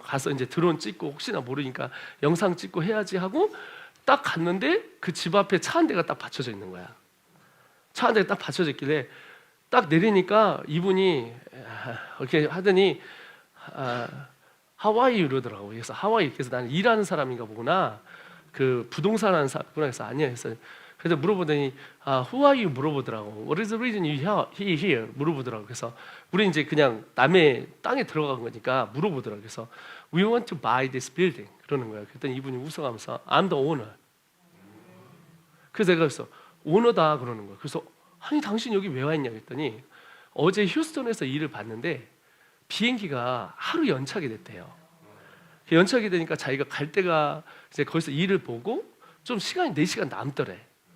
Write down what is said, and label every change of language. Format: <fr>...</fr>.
<ko>가서 이제 드론 찍고 혹시나 모르니까 영상 찍고 해야지 하고 딱 갔는데 그 집 앞에 차 한 대가 딱 받쳐져 있는 거야. 차 한 대가 딱 받쳐져 있길래 딱 내리니까 이분이 이렇게 하더니 하와이 이러더라고. 그래서 하와이. 그래서 나는 일하는 사람인가 보구나. 그 부동산 하는 사람이구나. 그래서 아니야 했어요. 그래서 물어보더니</ko> <en>Who are you?</en> <ko>물어보더라고.</ko> <en>What is the reason you here?</en> <ko>물어보더라고. 그래서 우리 이제 그냥 남의 땅에 들어간 거니까 물어보더라고. 그래서</ko> <en>We want to buy this building.</en> <ko>그러는 거야. 그랬더니 이분이 웃어가면서</ko> <en>I'm the owner.</en> <ko>그래서 내가 그래서 오너다 그러는 거야. 그래서 아니 당신 여기 왜 와 있냐 그랬더니 어제 휴스턴에서 일을 봤는데 비행기가 하루 연착이 됐대요. 연착이 되니까 자기가 갈 때가 이제 거기서 일을 보고 좀 시간이 4시간 남더래.</ko>